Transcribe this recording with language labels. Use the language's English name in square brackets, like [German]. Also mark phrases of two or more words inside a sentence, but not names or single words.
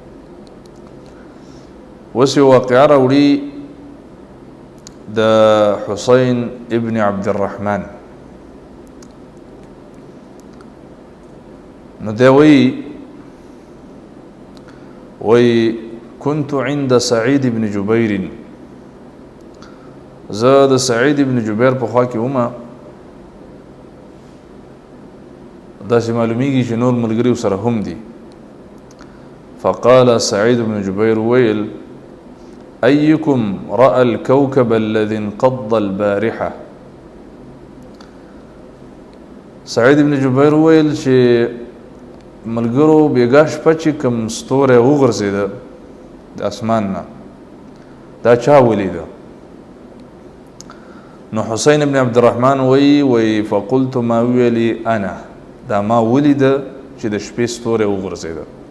[Pashto] اوس یو واقعه راوړي د حسین ابن عبدالرحمن. نو دی وی [Arabic] كنت عند [Pashto] سعید ابن جبیر. زه د سعید ابن جبیر په خوا کې ومه. داسې معلومیږي چې نور ملګري ورسره هم دي. فقال سعید ابن جبیر ویل: [Arabic] أيكم رأى الكوكب الذي انقض البارحة. [Pashto] سعید ابن جبیر ویل چې ملګرو بیګا شپه چې کوم ستوری وغورځېده د اسمان نه، دا چا ولیده؟ نو حسین ابن عبدالرحمن وی فقلت ما ویلی انا، دا ما ولیده چې د شپې ستوری وغورځېده.